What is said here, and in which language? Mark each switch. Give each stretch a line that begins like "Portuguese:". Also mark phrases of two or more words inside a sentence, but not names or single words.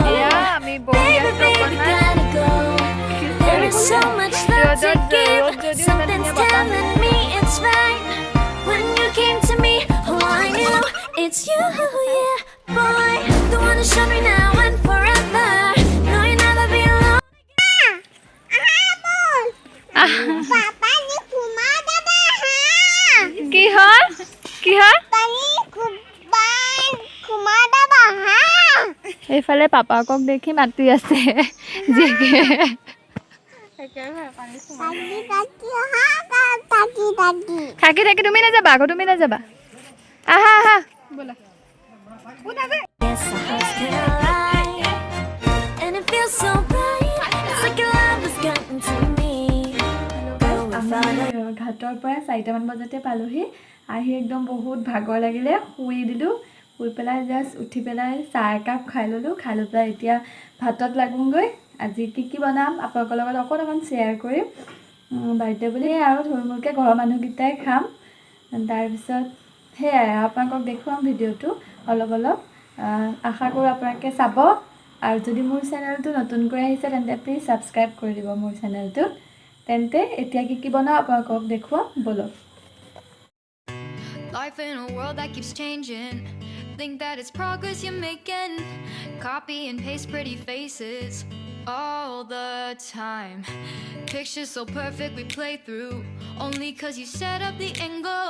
English: Baby, baby, gotta go. There is so much love to give. Something's telling me it's right. When you came to me, oh, I knew it's you, yeah, boy. The one who showed me now and forever. No, you'll never be alone.
Assamese: কি হ'ল? কি হ'ল? এইফালে পাপাকক দেখি মাতি আছে জীয়েকে। থাকি থাকি তুমি নাযাবা আকৌ, তুমি নাযাবা। আহা আহা ব'লা।
English: Yes, the house can alive, and it feels so bright. It's like your love has gotten to me.
Assamese: ঘাটৰ পৰা 4টামান বজাতে পালোহি। আহি একদম বহুত ভাগৰ লাগিলে, শুই দিলোঁ। শুই পেলাই জাষ্ট উঠি পেলাই চাহ একাপ খাই ল'লোঁ। খাই লৈ পেলাই এতিয়া ভাতত লাগোঁগৈ। আজি কি বনাম আপোনালোকৰ লগত অকণমান শ্বেয়াৰ কৰিম। বাৰ্থডে বুলি আৰু থুলমূলকৈ ঘৰৰ মানুহকেইটাই খাম। তাৰপিছত সেয়াই আপোনালোকক দেখুৱাম ভিডিঅ'টো অলপ অলপ। আশা কৰোঁ আপোনালোকে চাব। আৰু যদি মোৰ চেনেলটো নতুনকৈ আহিছে তেন্তে প্লিজ ছাবস্ক্ৰাইব কৰি দিব মোৰ চেনেলটোত। তেন্তে এতিয়া কি বনাওঁ আপোনালোকক দেখুৱাম, বলক।
English: Life in a world that keeps changing. Think that it's progress you're making. Copy and paste pretty faces all the time. Pictures so perfect we play through. Only cause you set up the angle.